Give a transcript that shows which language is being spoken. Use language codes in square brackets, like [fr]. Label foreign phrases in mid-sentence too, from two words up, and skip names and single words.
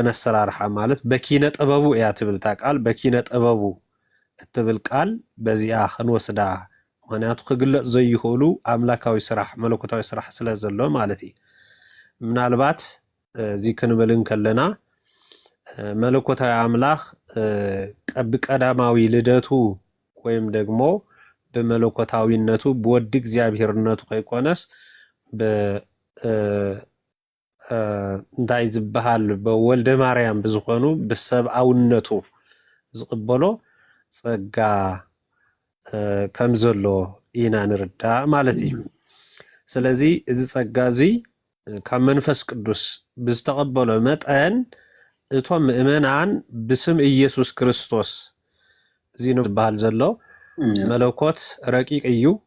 [ti] አሰራርሓ ማለት በኪነ ጥበቡ እያ ትብል እታ ቃል በኪነ ጥበቡ እትብል ቃል በዚኣ ክንወስዳ ምክንያቱ ክግለጽ ዘይኽእሉ ኣምላካዊ ስራሕ መለኮታዊ ስራሕ ስለ ዘሎ ማለት እዩ። ምናልባት እዚ ክንብል ከለና መለኮታዊ አምላኽ ብቀዳማዊ ልደቱ [am] ወይም ደግሞ [ti] በመለኮታዊነቱ በወዲ እግዚአብሔርነቱ ከይኮነስ እንታይ ዝበሃል በወልደ ማርያም ብዝኾኑ ብሰብአውነቱ ዝቅበሎ ጸጋ ከም ዘሎ ኢና ንርዳእ ማለት እዩ። ስለዚ እዚ ጸጋ እዚ ካብ መንፈስ ቅዱስ ብዝተቀበሎ መጠን እቶም ምእመናን ብስም ኢየሱስ ክርስቶስ እዚ ነው ዝበሃል ዘሎ መለኮት ረቂቅ እዩ።